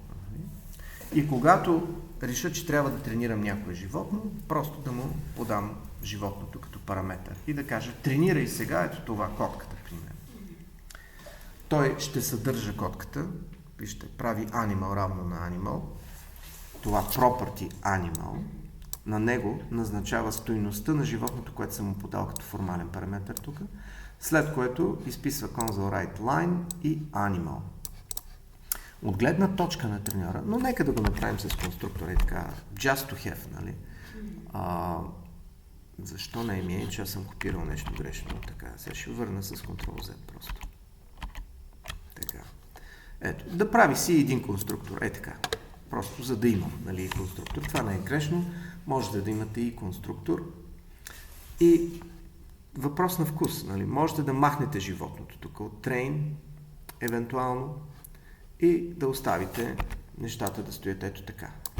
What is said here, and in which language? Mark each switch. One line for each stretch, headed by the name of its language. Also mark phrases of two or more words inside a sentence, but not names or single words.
Bulgarian: И когато реша, че трябва да тренирам някое животно, просто да му подам животното като параметър и да кажа, тренирай сега, ето това, котката, примерно. Той ще съдържа котката, вижте, прави animal равно на animal, това
English: property animal,
Bulgarian: на него назначава стойността на животното, което съм му подал като формален параметр тук, след което изписва
English: console write line
Bulgarian: и animal. От гледна точка на треньора, но нека да го направим с конструктора и така,
English: just to have,
Bulgarian: нали? Защо не ми е, че аз съм копирал нещо грешно, така, сега ще върна с Ctrl-Z просто. Така. Ето, да прави си един конструктор, така, просто за да имам, нали, конструктор. Това не е грешно, можете да имате и конструктор. И въпрос на вкус, нали, можете да махнете животното тук от train, евентуално, и да оставите нещата да стоят ето така.